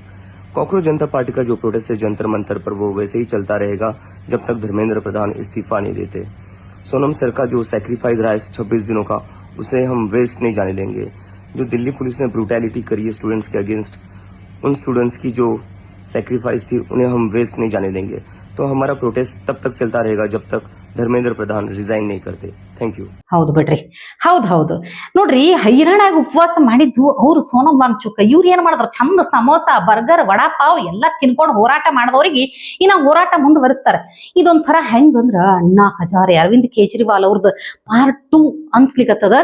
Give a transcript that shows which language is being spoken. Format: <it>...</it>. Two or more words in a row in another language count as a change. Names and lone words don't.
<hi>कॉकरोच जनता पार्टी का जो प्रोटेस्ट है जंतर मंतर पर, वो वैसे ही चलता रहेगा जब तक धर्मेंद्र प्रधान इस्तीफा नहीं देते। सोनम सर का जो सेक्रीफाइस रहा है 26 दिनों का, उसे हम वेस्ट नहीं जाने देंगे। जो दिल्ली पुलिस ने ब्रूटैलिटी करी है स्टूडेंट्स के अगेंस्ट, उन स्टूडेंट्स की जो सेक्रीफाइस थी उन्हें हम वेस्ट नहीं जाने देंगे। तो हमारा प्रोटेस्ट तब तक चलता रहेगा जब तक ಧರ್ಮೇಂದ್ರ ಪ್ರಧಾನ್ ರಿಸೈನ್ नहीं करते।</hi> <en>thank you.</en> <kn>ಹೌದು ಬಿಡ್ರಿ, ಹೌದು ನೋಡ್ರಿ, ಹೈರಾಣಾಗಿ ಉಪವಾಸ ಮಾಡಿದ್ದು ಅವ್ರು ಸೋನಂ ವಾಂಗ್ಚುಕ್. ಇವ್ರು ಏನ್ ಮಾಡಿದ್ರು, ಚಂದ ಸಮೋಸ, ಬರ್ಗರ್, ವಡಾಪಾವ್ ಎಲ್ಲ ತಿನ್ಕೊಂಡು ಹೋರಾಟ ಮಾಡಿದವ್ರಿಗೆ ಇನ್ನ ಹೋರಾಟ ಮುಂದುವರಿಸ್ತಾರೆ. ಇದೊಂಥರ ಹೆಂಗಂದ್ರ ಅಣ್ಣಾ ಹಜಾರೆ, ಅರವಿಂದ್ ಕೇಜ್ರಿವಾಲ್ ಅವ್ರದ್ದು ಪಾರ್ಟ್ 2 ಅನ್ಸ್ಲಿಕ್ಕತ್ತದ.</kn>